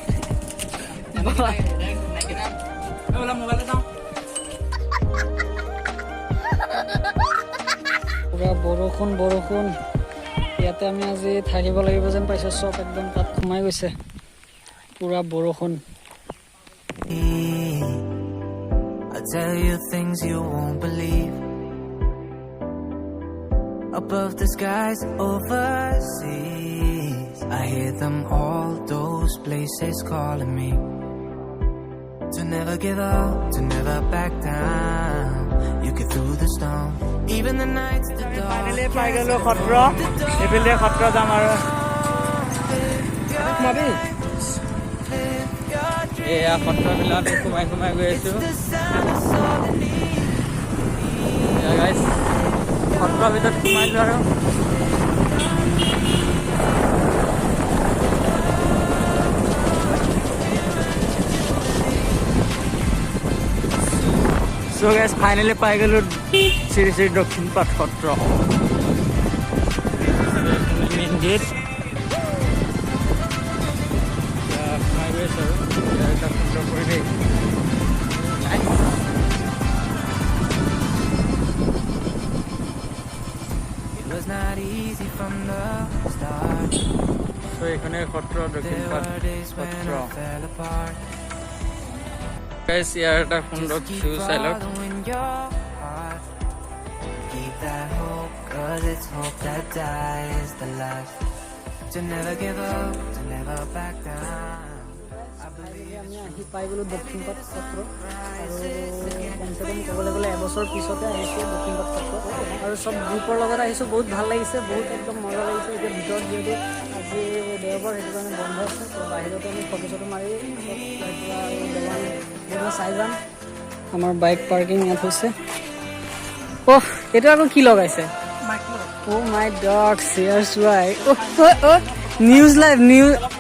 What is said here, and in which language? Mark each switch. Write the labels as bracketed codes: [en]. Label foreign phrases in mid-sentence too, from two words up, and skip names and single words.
[as] পুৰা বৰষুণ ইয়াতে আমি আজি থাকিব লাগিব যেন পাইছোঁ চব একদম তাত সোমাই গৈছে পুৰা বৰষুণ [en] I'll tell you things you won't believe. Above the skies overseas, I hear them all, those places calling me. To never give up, to never back down. You get through the storm, even the nights the ফাইনেলি dark. [as] পাই গ'লো সত্ৰ এইফালে সত্ৰ যাম আৰু এয়া সত্ৰবিলাক সোমাই গৈ আছোঁ গাইজ সত্ৰৰ ভিতৰত সোমাইছোঁ আৰু চ' গাইজ ফাইনেলি পাই গ'লো শ্ৰী শ্ৰী দক্ষিণপাট সত্ৰ [en] main gate [as] সোমাই গৈ আছোঁ আৰু এটা সুন্দৰ পৰিৱেশ [en] It was not easy from the start. [as] চ' এইখনে সত্ৰ [en] There [as] দক্ষিণপাট [en] were days when [as] সত্ৰ [en] I fell apart. [as] গাইজ ইয়াৰ এটা সুন্দৰ [en] Just keep [as] ভিউ চাই লওক [en] following your heart. Keep that hope, 'cause it's hope that dies the last. To never give up, to never back down. [as] আমি আহি পাই গ'লোঁ দক্ষিণপাট সত্ৰ আৰু কমচে কম ক'বলৈ গ'লে এবছৰ পিছতে আহিছোঁ দক্ষিণপাট সত্ৰ আৰু চব গ্ৰুপৰ লগত আহিছোঁ বহুত ভাল লাগিছে বহুত একদম মজা লাগিছে এতিয়া ভিতৰত যিহেতু আজি দেওবাৰ সেইটো কাৰণে বন্ধ আছে তো বাহিৰতে আমি ফটো চটো মাৰি চব তাৰপৰা আৰু দেৱান চাই যাম আমাৰ [en] bike parking [as] ইয়াত হৈছে অহ এইটো আকৌ কি লগাইছে [en] oh my dog [as] চেয়াৰ চোৱাই নিউজ লাইভ নিউজ